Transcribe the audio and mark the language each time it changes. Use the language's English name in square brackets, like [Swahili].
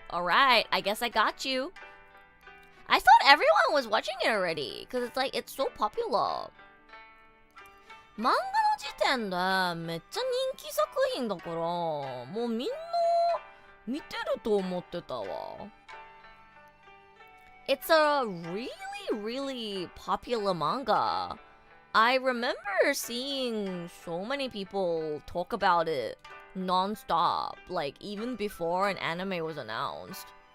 [English] Alright, I guess I got you. I thought everyone was watching it already, because it's like, it's so popular. [Japanese] 漫画の時点でめっちゃ人気作品だから、もうみんな見てると思ってたわ。 [English] It's a really, really popular manga. I remember seeing so many people talk about it non-stop, like even before an anime was announced.